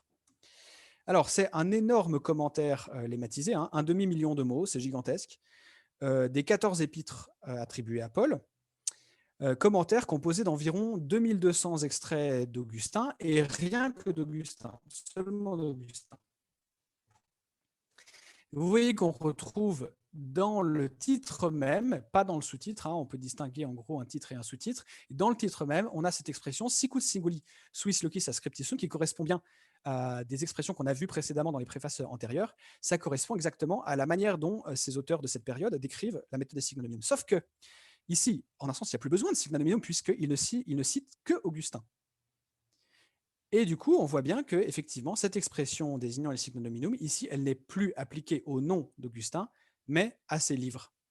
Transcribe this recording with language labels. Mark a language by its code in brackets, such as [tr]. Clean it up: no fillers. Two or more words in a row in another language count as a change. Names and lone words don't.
[fr] Alors, c'est un énorme commentaire lématisé, hein, 1/2 million de mots, c'est gigantesque, des 14 épîtres attribués à Paul, commentaire composé d'environ 2200 extraits d'Augustin, et rien que d'Augustin, seulement d'Augustin. Vous voyez qu'on retrouve dans le titre même, pas dans le sous-titre, hein, on peut distinguer en gros un titre et un sous-titre, et dans le titre même, on a cette expression [la] sicut singuli suis locis a scriptissum, [fr] qui correspond bien à des expressions qu'on a vues précédemment dans les préfaces antérieures. Ça correspond exactement à la manière dont ces auteurs de cette période décrivent la méthode des signonomium. Sauf que ici, en un sens, il n'y a plus besoin de signonomium puisqu'il ne cite que Augustin. Et du coup, on voit bien que effectivement, cette expression désignant les [la] signum nominum, [fr] ici, elle n'est plus appliquée au nom d'Augustin, mais à ses livres.